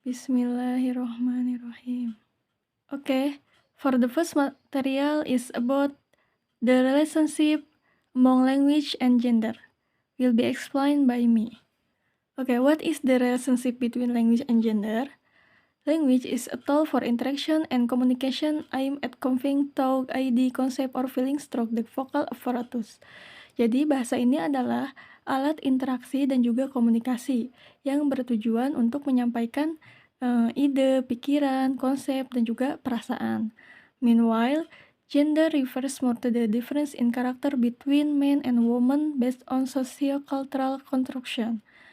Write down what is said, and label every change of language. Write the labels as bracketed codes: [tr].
[en] Bismillahirrahmanirrahim. Okay, for the first material is about the relationship among language and gender. Will be explained by me. Okay, what is the relationship between language and gender? Language is a tool for interaction and communication aimed at conveying thought, idea, concept, or feelings through the vocal apparatus. [id] Jadi bahasa ini adalah alat interaksi dan juga komunikasi yang bertujuan untuk menyampaikan ide, pikiran, konsep, dan juga perasaan. [en] Meanwhile, gender refers more to the difference in character between men and women based on socio-cultural construction.